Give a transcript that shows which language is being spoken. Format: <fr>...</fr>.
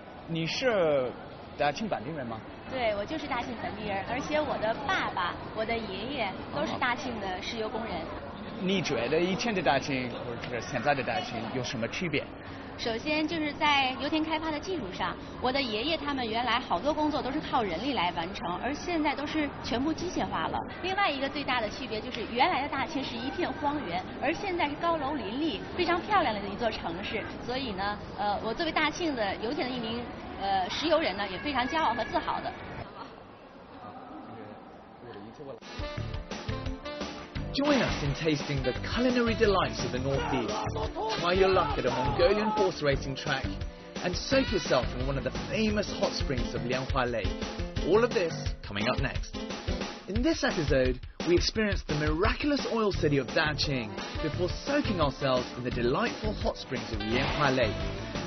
<en>You are</en> <zh>DAQING 本地人吗？对，我就是大庆本地人，而且我的爸爸、我的爷爷都是大庆的石油工人。你觉得以前的DAQING或者是现在的DAQING有什么区别？首先就是在油田开发的技术上，我的爷爷他们原来好多工作都是靠人力来完成，而现在都是全部机械化了。另外一个最大的区别就是原来的大庆是一片荒原，而现在是高楼林立，非常漂亮的一座城市。所以呢，我作为大庆的油田的一名石油人呢，也非常骄傲和自豪的。</zh> <en>Join us in tasting the culinary delights of the Northeast. Try your luck at a Mongolian horse racing track and soak yourself in one of the famous hot springs of Lianhua Lake. All of this coming up next. In this episode, we experience the miraculous oil city of DAQING before soaking ourselves in the delightful hot springs of Lianhua Lake.</en>